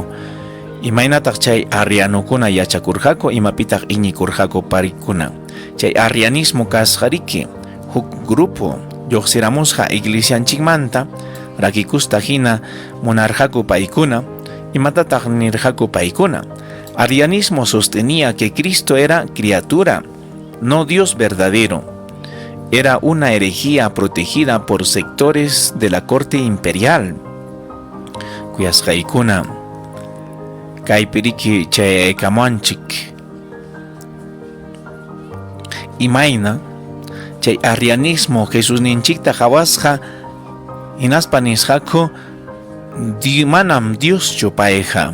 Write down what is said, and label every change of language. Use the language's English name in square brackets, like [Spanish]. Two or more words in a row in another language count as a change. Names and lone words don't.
[Quechua] Imaynataq chay arrianukuna yachakurqaku, imapitaq iñikurqaku parikuna. Chay arrianismo kasqariki huk grupo lluqsiramusqa iglesianchikmanta, rakikusta hina munarqaku paykuna. Imatataq nirqaku paykuna. [Spanish] Arrianismo sostenía que Cristo era criatura, no Dios verdadero. Era una herejía protegida por sectores de la corte imperial. [Quechua] Kuyasqaykuna, kaypiriki chayaykamanchik. Imayna, chay arrianismo Jesús ninchikta hawasqa, hinaspa nisqaku, manam Dios chupayqa.